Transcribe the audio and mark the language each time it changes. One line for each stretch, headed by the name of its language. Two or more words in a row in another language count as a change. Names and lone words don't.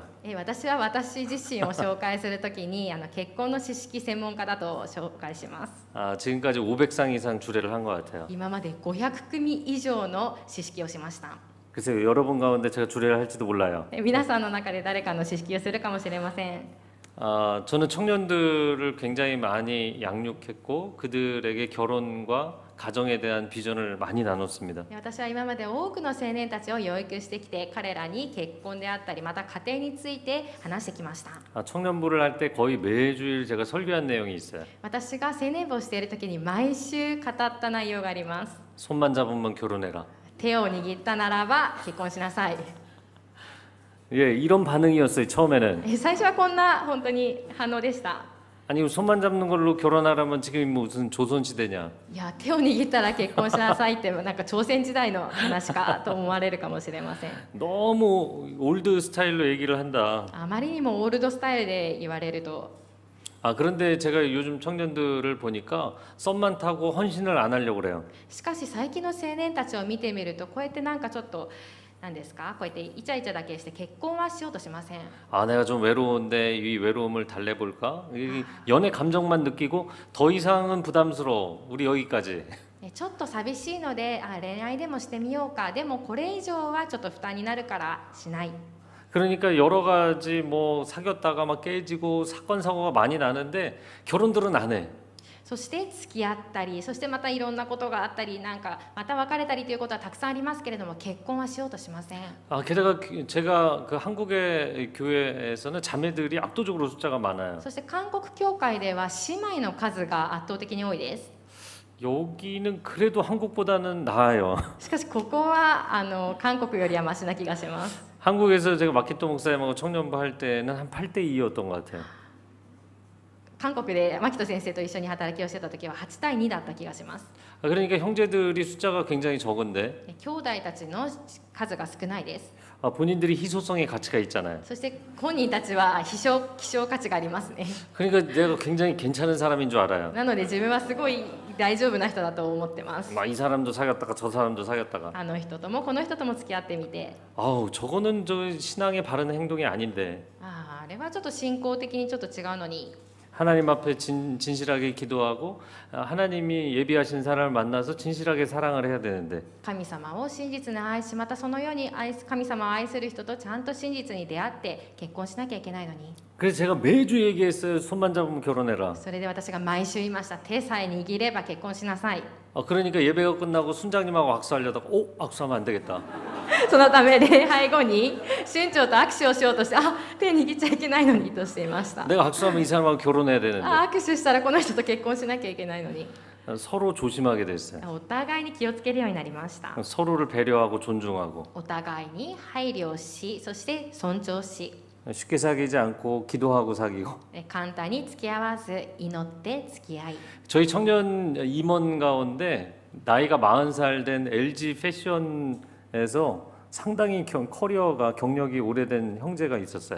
Japanese: 私は私自身を紹介するときに結婚の知識専門家だと紹介します。
Korean: 지금까지 500상 이상 주례를 한 것 같아요.
Japanese: 今まで500組以上の知識をしました。
Korean: 그래서 여러분 가운데 제가 주례를 할지도 몰라요.
Japanese: 皆さんの中で誰かの知識をするかもしれません。
Korean: 저는 청년들을 굉장히 많이 양육했고 그들에게 결혼과 가정에 대한 비전을 많이 나눴습니다.
Japanese: 私は今まで多くの青年たちを養育してきて彼らに結婚であったりまた家庭について話してきました。
Korean: 청년부를 할 때 거의 매주일 제가 설교한 내용이 있어요.
Japanese: 私が青年部をしている時に毎週語った内容があります。
Korean: 손만 잡으면 결혼해라.
Japanese: 手を握ったならば結婚しなさい。
Korean: 예, 이런 반응이었어요. 처음에는.
Japanese: 最初はこんな本当に反応でした。
Korean: 아니 손만 잡는 걸로 결혼하라면 지금 무슨 조선 시대냐?
Japanese: いや手を握ったら結婚しなさいってなんか朝鮮時代の話かと思われるかもしれません。
Korean: 너무 올드 스타일로 얘기를 한다.
Japanese: あまりにもオールドスタイルで言われると
Korean: 그런데 제가 요즘 청년들을 보니까 썸만 타고 헌신을 안 하려고 그래요.
Japanese: しかし最近の青年たちを見てみるとこうやってなんかちょっと何ですかこうやってイチャイチャだけして結婚はしようとしません。
Korean: 내가 좀 외로운데 이 외로움을 달래볼까? 이 연애 감정만 느끼고 더 이상은 부담스러워. 우리 여기까지.
Japanese: ちょっと寂しいので恋愛でもしてみようか。でもこれ以上はちょっと負担になるからしない。
Korean: 그러니까 여러 가지 뭐 사귀었다가 막 깨지고 사건 사고가 많이 나는데 결혼들은 안 해.
Japanese: そして付き合ったりそしてまたいろんなことがあったりなんかまた別れたりということはたくさんありますけれども結婚はしようとしません。
Korean: 게다가 제가 그 한국의 교회에서는 자매들이 압도적으로 숫자가 많아요.
Japanese: そして韓国教会では姉妹の数が圧倒的に多いです。
Korean: 여기는 그래도 한국보다는 나아요.
Japanese: しかしここは韓国よりはマシな気がします。
Korean: 한국에서 제가 마키토 목사님하고 청년부 할 때는 한 8대 2였던 것 같아요.
Japanese: 韓国で牧人先生と一緒に働きをしてた時は8対2だった気がします。
Korean: 그러니까 형제들이 숫자가 굉장히 적은데
Japanese: 兄弟たちの数が少ないです。
Korean: 본인들이 희소성의 가치가 있잖아요.
Japanese: そして本人たちは希少価値がありますね。
Korean: 그러니까 내가 굉장히 괜찮은 사람인 줄 알아요.
Japanese: なので自分はすごい大丈夫な人だと思ってます。
Korean: 이 사람도 사귀었다가 저 사람도 사귀었다가
Japanese: あの人ともこの人とも付き合ってみて
Korean: 저거는 저 신앙의 바른 행동이 아닌데
Japanese: あれはちょっと信仰的にちょっと違うのに
Korean: 하나님 앞에 진실하게 기도하고 하나님이 예비하신 사람을 만나서 진실하게 사랑을 해야 되는데
Japanese: 神様を真実に愛し、またそのように神様を愛する人とちゃんと真実に出会って結婚しなきゃいけないのに、
Korean: 그래서 제가 매주 얘기했어요. 손만 잡으면 결혼해라.
Japanese: それで私が毎週言いました。手さえ握れば結婚しなさい。
Korean: 그러니까 예배가 끝나고 순장님하고 악수하려다가 악수하면 안 되겠다.
Japanese: そのため礼拝後に村長と握手をしようとして、手握っちゃいけないのにとしていました。
Korean: 내가 악수하면 이 사람하고 결혼해야 되는데
Japanese: 握手したらこの人と結婚しなきゃいけないのに、
Korean: 서로 조심하게 됐어요.
Japanese: お互いに気をつけるようになりました。
Korean: 서로를 배려하고 존중하고
Japanese: お互いに配慮し、そして尊重し、
Korean: 쉽게 사귀지 않고 기도하고 사귀고
Japanese: 簡単に付き合わず祈って付き合い。
Korean: 저희 청년 임원 가운데 나이가 40살 된 LG 패션에서 상당히 커리어가 경력이 오래된 형제가 있었어요.